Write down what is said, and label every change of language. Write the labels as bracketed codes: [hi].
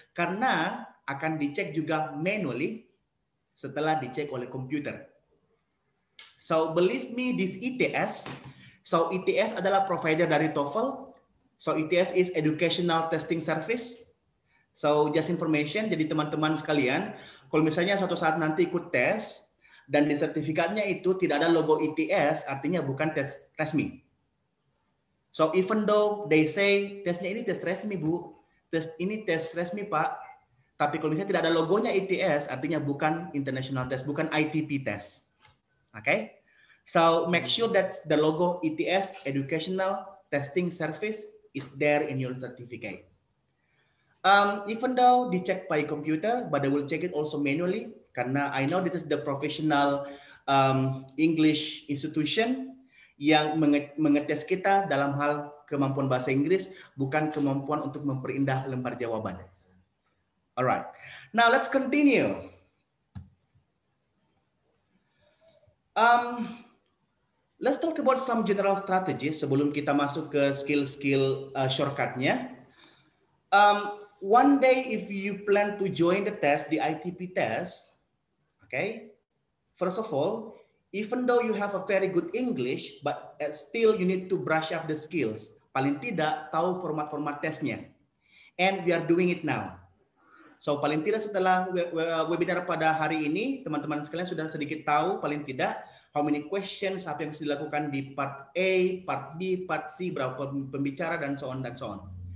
[id] Karena akan dicek juga manually setelah dicek oleh komputer. [en] So believe me, this ITS, so ITS [id] adalah provider dari TOEFL. [en] So ITS is Educational Testing Service. So just information, [id] jadi teman-teman sekalian, kalau misalnya suatu saat nanti ikut tes dan di sertifikatnya itu tidak ada logo ITS, artinya bukan tes resmi. [en] So even though they say [id] tesnya ini tes resmi Bu, tes ini tes resmi Pak, tapi kalau misalnya tidak ada logonya ITS, artinya bukan international test, bukan ITP test. [en] Oke? Okay? So make sure that the logo ITS, Educational Testing Service, is there in your certificate. Even though dicek by computer, but I will check it also manually, karena I know this is the professional English institution [id] yang mengetes kita dalam hal kemampuan bahasa Inggris, bukan kemampuan untuk memperindah lembar jawaban. [en] All right, now let's continue. Let's talk about some general strategies [id] sebelum kita masuk ke skill-skill shortcutnya. [en] One day, if you plan to join the test, the ITP test, okay, first of all, even though you have a very good English, but still you need to brush up the skills. [id] Paling tidak tahu format-format tesnya. [en] And we are doing it now. [id] So paling tidak setelah webinar pada hari ini, teman-teman sekalian sudah sedikit tahu paling tidak [en] how many questions, [id] apa yang harus dilakukan di part A, part B, part C, berapa pembicara, dan so on, dan so on.